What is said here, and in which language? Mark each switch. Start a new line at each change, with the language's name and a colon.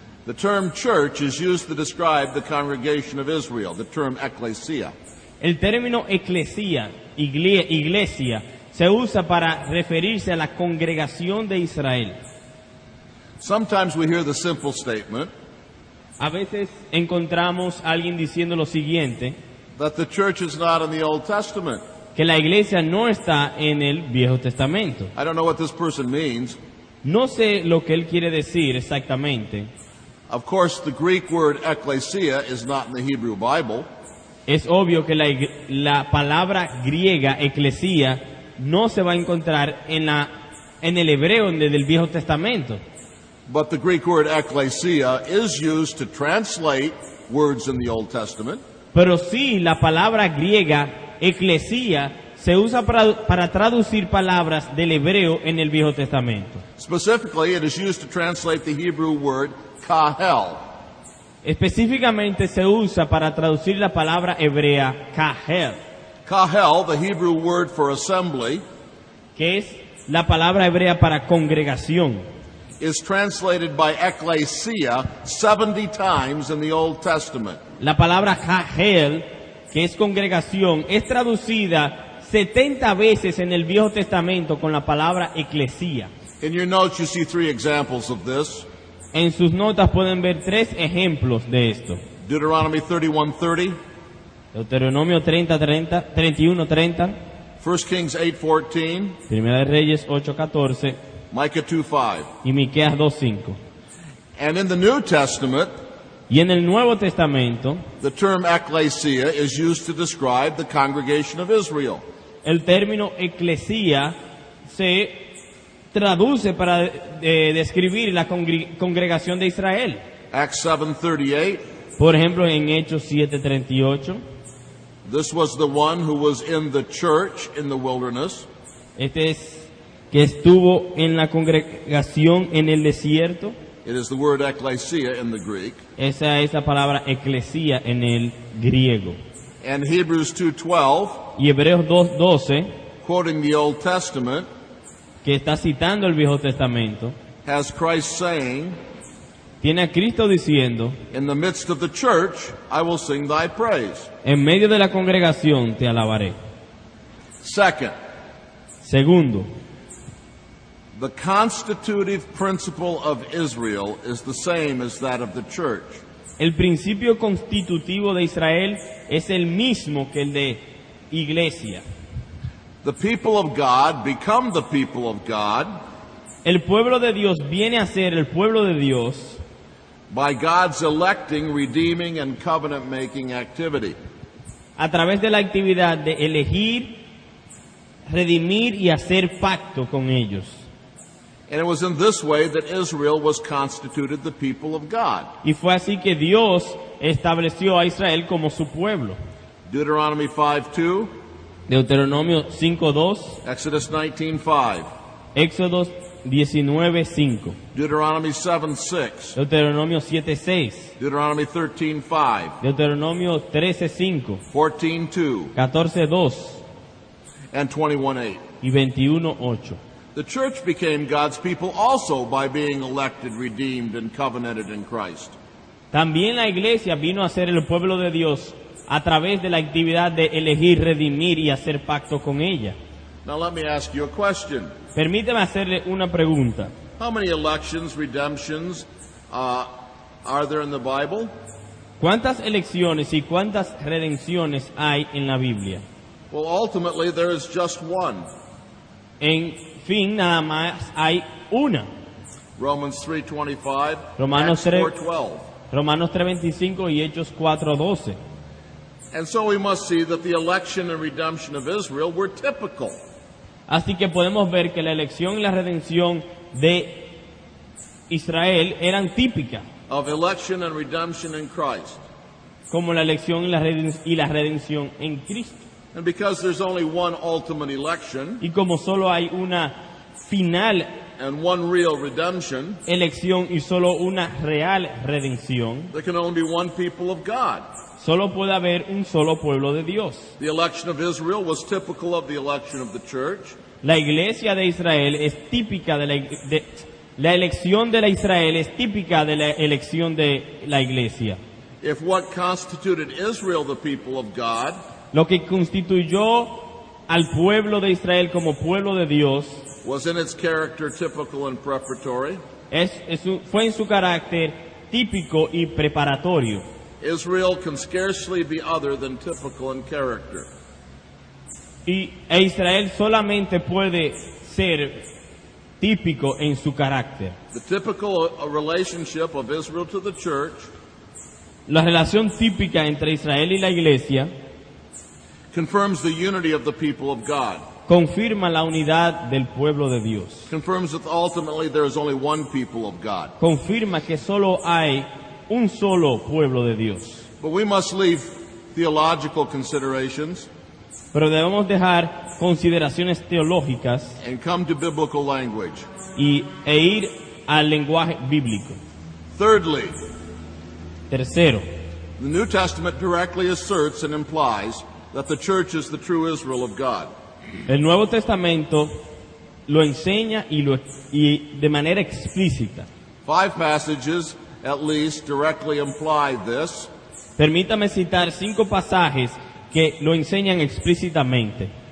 English: The term church is used to describe the congregation of Israel, the term ecclesia.
Spanish: El término eclesia, iglesia, se usa para referirse a la congregación de Israel.
English: Sometimes we hear the simple statement
Spanish: A veces encontramos a alguien diciendo lo siguiente,
English: that the church is not in the Old Testament.
Spanish: que la iglesia no está en el Viejo Testamento.
English: I don't know what this person means.
Spanish: No sé lo que él quiere decir exactamente.
English: Of course, the Greek word ecclesia is not in the Hebrew Bible.
Spanish: Es obvio que la palabra griega, eclesia, no se va a encontrar en el hebreo del Viejo Testamento.
English: But the Greek word ecclesia is used to translate words in the Old Testament.
Spanish: Pero sí, la palabra griega, eclesia, se usa para traducir palabras del hebreo en el Viejo Testamento.
English: Specifically, it is used to translate the Hebrew word kahel.
Spanish: Específicamente se usa para traducir la palabra hebrea kahel,
English: Kahel, the Hebrew word for assembly,
Spanish: que es la palabra hebrea para congregación.
English: is translated by ecclesia 70 times in the Old Testament.
Spanish: La palabra kahel, que es congregación, es traducida 70 veces en el Viejo Testamento con la palabra eclesia.
English: In your notes, you see 3 examples of this.
Spanish: En sus notas pueden ver 3 ejemplos de esto.
English: Deuteronomy 31:30,
Spanish: Deuteronomio 31:30,
English: 1 Kings 8:14,
Spanish: Primera de Reyes 8:14
English: Micah 2:5.
Spanish: y Miqueas 2:5.
English: And in the New Testament,
Spanish: Y en el Nuevo Testamento,
English: the term ecclesia is used to describe the congregation of Israel.
Spanish: el término eclesia se traduce para describir la congregación de Israel.
English: Acts 7:38,
Spanish: Por ejemplo, en Hechos 7:38,
English: this was the one who was in the church in the wilderness,
Spanish: este es que estuvo en la congregación en el desierto.
English: it is the word ecclesia in the Greek.
Spanish: Esa es la palabra eclesia en el griego.
English: And Hebrews 2:12,
Spanish: Y Hebreos 2:12,
English: quoting the Old Testament,
Spanish: que está citando el Viejo Testamento,
English: has Christ saying,
Spanish: tiene a Cristo diciendo,
English: in the midst of the church, I will sing thy praise.
Spanish: en medio de la congregación te alabaré.
English: Second,
Spanish: Segundo,
English: the constitutive principle of Israel is the same as that of the church.
Spanish: el principio constitutivo de Israel es el mismo que el de iglesia.
English: The people of God become the people of God
Spanish: El pueblo de Dios viene a ser el pueblo de Dios
English: by God's electing, redeeming, and covenant-making activity.
Spanish: a través de la actividad de elegir, redimir y hacer pacto con ellos.
English: And it was in this way that Israel was constituted the people of God.
Spanish: Y fue así que Dios estableció a Israel como su pueblo.
English: Deuteronomy 5:2,
Spanish: Deuteronomio 5:2,
English: Exodus 19:5,
Spanish: Éxodo 19:5,
English: Deuteronomy 7:6,
Spanish: Deuteronomio 7:6,
English: Deuteronomy 13:5,
Spanish: Deuteronomio 13:5,
English: 14:2,
Spanish: 14:2
English: and 21:8.
Spanish: y 21:8.
English: The church became God's people also by being elected, redeemed, and covenanted in Christ.
Spanish: También la iglesia vino a ser el pueblo de Dios a través de la actividad de elegir, redimir y hacer pacto con ella.
English: Now let me ask you a question.
Spanish: Permíteme hacerle una pregunta.
English: How many elections, redemptions are there in the Bible?
Spanish: ¿Cuántas elecciones y cuántas redenciones hay en la Biblia?
English: Well, ultimately there is just one.
Spanish: En fin, nada más hay una.
English: Romans 3:25,
Spanish: Romanos
English: Acts 3. 4:12.
Spanish: Romanos 3:25 y Hechos 4:12.
English: And so we must see that the election and redemption of Israel were typical
Spanish: Así que podemos ver que la elección y la redención de Israel eran típicas,
English: of election and redemption in Christ.
Spanish: como la elección y la redención en Cristo.
English: And because there's only one ultimate election
Spanish: Y como solo hay una final
English: and one real redemption,
Spanish: elección y solo una real redención,
English: there can only be one people of God.
Spanish: solo puede haber un solo pueblo de Dios.
English: The election of Israel was typical of the election of the church.
Spanish: La iglesia de Israel es típica de La elección de la Israel es típica de la elección de la iglesia.
English: If what constituted Israel the people of God
Spanish: Lo que constituyó al pueblo de Israel como pueblo de Dios
English: was in its character typical and preparatory,
Spanish: fue en su carácter típico y preparatorio.
English: Israel can scarcely be other than typical in character.
Spanish: E Israel solamente puede ser típico en su carácter.
English: The typical relationship of Israel to the church
Spanish: La relación típica entre Israel y la iglesia
English: confirms the unity of the people of God.
Spanish: confirma la unidad del pueblo de Dios.
English: Confirms that ultimately there is only one people of God.
Spanish: Confirma que solo hay un solo pueblo de Dios.
English: But we must leave theological considerations
Spanish: Pero debemos dejar consideraciones teológicas
English: and come to biblical language.
Spanish: e ir al lenguaje bíblico.
English: Thirdly,
Spanish: Tercero,
English: the New Testament directly asserts and implies that the church is the true Israel of God.
Spanish: el Nuevo Testamento lo enseña y de manera explícita.
English: 5 passages at least directly imply this.
Spanish: Permítame citar 5 pasajes que lo enseñan explícitamente.